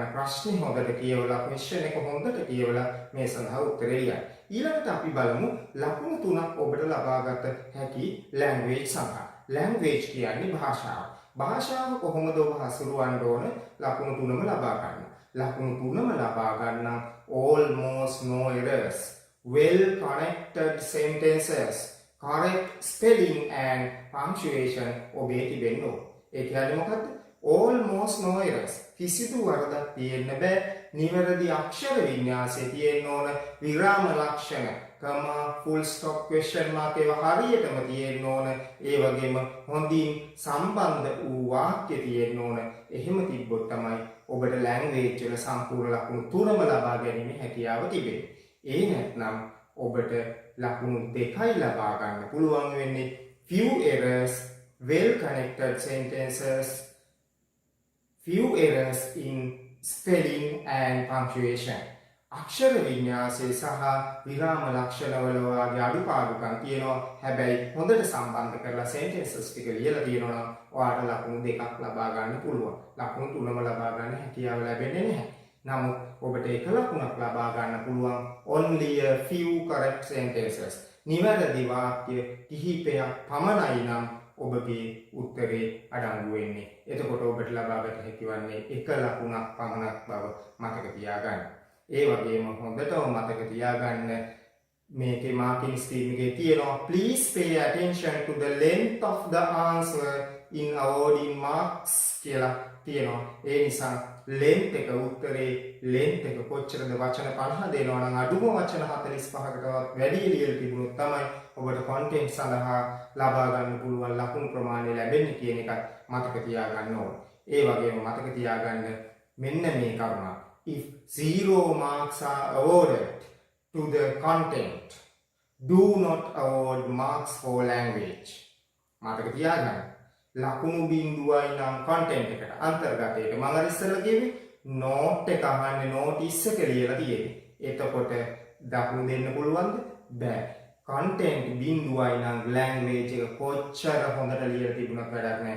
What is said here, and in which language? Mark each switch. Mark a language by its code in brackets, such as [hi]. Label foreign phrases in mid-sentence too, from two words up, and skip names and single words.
[si] ප්‍රශ්නේ හොඳට කියවලා ක්වෙස්චන් එක හොඳට කියවලා මේ සඳහා උත්තරේ ලියන්න. ඊළඟට අපි බලමු ලකුණු තුනක් ඔබට ලබාගත හැකි ලැන්ග්වේජ් සඳහා. ලැන්ග්වේජ් කියන්නේ භාෂාව. භාෂාව කොහොමද ඔබ හසුරුවන්න ඕන ලකුණු තුනම ලබා ගන්න. ලකුණු තුනම ලබා ගන්න [en] almost no errors, well connected sentences, correct spelling and punctuation [si] ඔබේ තිබෙන්න ඕන. ඒ කියන්නේ මොකද්ද? almost no errors. කිසිදු වරදක් තියෙන්න බෑ. නිවැරදි අක්ෂර වින්‍යාසය තියෙන්න ඕන. විරාම ලක්ෂණ [en] comma full stop question mark [si] ඒවා හරියටම තියෙන්න ඕන. ඒ වගේම හොඳින් සම්බන්ධ වූ වාක්‍ය තියෙන්න ඕන. එහෙම තිබ්බොත් තමයි ඔබට ලැන්ග්වේජ් වල සම්පූර්ණ ලකුණු 3ම ලබා ගැනීම හැකියාව තිබෙන්නේ. ඒ නැත්නම් ඔබට ලකුණු 2යි ලබා ගන්න පුළුවන් වෙන්නේ. [en] Few errors, well connected sentences, few errors in spelling and punctuation. [si] අක්ෂර වින්‍යාසය සහ විරාම ලක්ෂණවල වාගේ අඩුපාඩුකම් තියෙනවා. හැබැයි හොඳට සම්බන්ධ කරලා sentences ටික ලියලා තියෙනවා නම් ඔයාලට ලකුණු 2ක් ලබා ගන්න පුළුවන්. ලකුණු 3ම ලබා ගන්න හැකියාව ලැබෙන්නේ නැහැ. නමුත් ඔබට 1 ලකුණක් ලබා ගන්න පුළුවන් [en] only a few correct sentences. [si] නිවැරදි වාක්‍ය කිහිපයක් පමණයි නම් ඔබගේ උත්තරේ අඩංගු වෙන්නේ. එතකොට ඔබට ලබාගත හැකි වන්නේ 1 ලකුණක් පමණක් බව මතක තියාගන්න. ඒ වගේම හොඳටම මතක තියාගන්න මේකේ [en] marking scheme [si] එකේ තියෙනවා [en] please pay attention to the length of the answer in awarding marks [si] කියලා තියෙනවා. ඒ නිසා length එක උත්තරේ length එක කොච්චරද වචන 50 දෙනවා නම් අඩුම වචන 45කටවත් වැඩි ලියලා තිබුණොත් තමයි ඔබට content සඳහා ලබා ගන්න පුළුවන් ලකුණු ප්‍රමාණය ලැබෙන්නේ කියන එකත් මතක තියාගන්න ඕන. ඒ වගේම මතක තියාගන්න මෙන්න මේ කරුණ. [en] If 0 marks are awarded to the content, do not award marks for language. [si] මතක තියාගන්න. ලකුණු බිඳුවයි නම් content එකට අන්තර්ගතයට මම අර ඉස්සෙල්ලා කිව්වේ note එක අහන්නේ notice එක ලියලා තියෙන්නේ. එතකොට දකුණු දෙන්න පුළුවන්ද? බෑ. content බිඳුවයි නම් language එක කොච්චර හොඳට ලියලා තිබුණත් වැඩක් නැහැ.